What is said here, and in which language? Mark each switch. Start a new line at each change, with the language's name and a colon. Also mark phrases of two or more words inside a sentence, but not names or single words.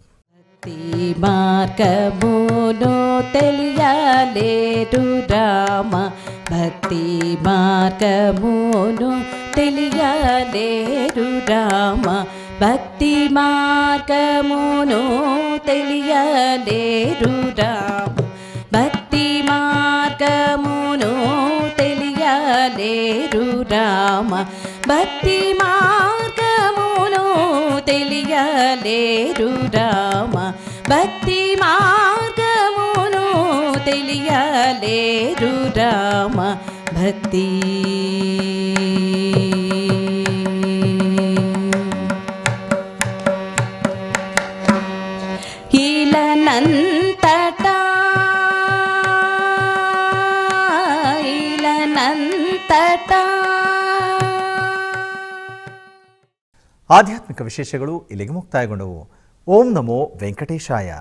Telugu: భక్తి మార్గమును తెలియలేరు రామ భక్తి మార్గమును తెలియలేరు రామ భక్తి మార్గమును తెలియలేరు రామ భక్తి మార్గమును తెలియలేరు రామ భక్తి మార్గమును తెలియలేరు రామ భక్తి ఇలనంతటా
Kannada: ಆಧ್ಯಾತ್ಮಿಕ ವಿಶೇಷಗಳು ಇಲ್ಲಿಗೆ ಮುಕ್ತಾಯಗೊಂಡವು. ಓಂ ನಮೋ ವೆಂಕಟೇಶಾಯ.